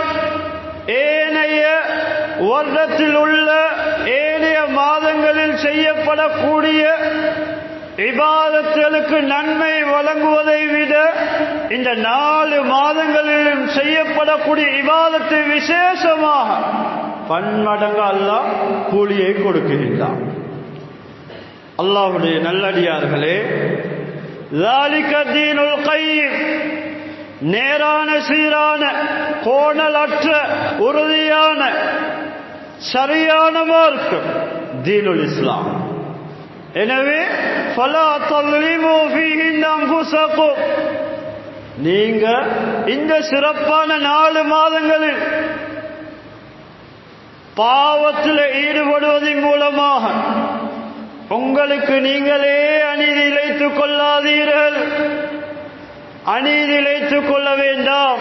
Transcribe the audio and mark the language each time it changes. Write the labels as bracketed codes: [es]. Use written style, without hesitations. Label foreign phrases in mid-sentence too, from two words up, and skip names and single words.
[ta] ஏனைய வருடத்தில் உள்ள ஏனைய மாதங்களில் செய்யப்படக்கூடிய இபாதத்துகளுக்கு நன்மை வழங்குவதை விட இந்த 4 மாதங்களிலும் செய்யப்படக்கூடிய இபாதத்தை விசேஷமாக பன்மடங்கு அல்லாஹ் கூலியை கொடுக்கின்றான். அல்லாஹ்வுடைய நல்லடியார்களே, [ar] ذَلِكَ الدِّينُ الْقَيِّمُ, [ta] நேரான சீரான கோணலற்ற உறுதியான சரியான மார்க்கம் [ar] دين الإسلام. எனவே فَلَا تَظْلِمُوا فِيهِنَّ أَنفُسَكُمْ, [ta] நீங்க இந்த சிறப்பான 4 மாதங்களில் பாவத்தில் ஈடுபடுவதன் மூலமாக உங்களுக்கு நீங்களே அநீதி இழைத்துக் கொள்ளாதீர்கள். அநீதி இழைத்துக் கொள்ள வேண்டாம்.